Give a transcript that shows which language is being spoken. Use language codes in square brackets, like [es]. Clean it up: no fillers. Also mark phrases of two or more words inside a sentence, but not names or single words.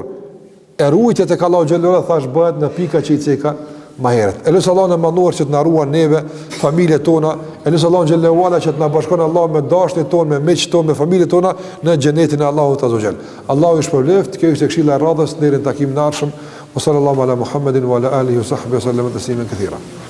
[sq] E ruajtja tek Allahu [ar] جل وعلا [sq] thash bëhet në pika që i ceka më herët. Elus Allah në manduar që të na ruan neve, familjet tona, elus Allah në [ar] جل وعلا [sq] që të na bashkon Allah me dashnin ton, me miqtë ton, me familjet tona në xhenetin e Allahut [ar] عز وجل. [sq] Allahu ju shpëlbeft, kjo është këshilla e radhës deri në takimin e ardhshëm. [ar] صلى الله على محمد وعلى آله وصحبه وسلم تسليما كثيرا.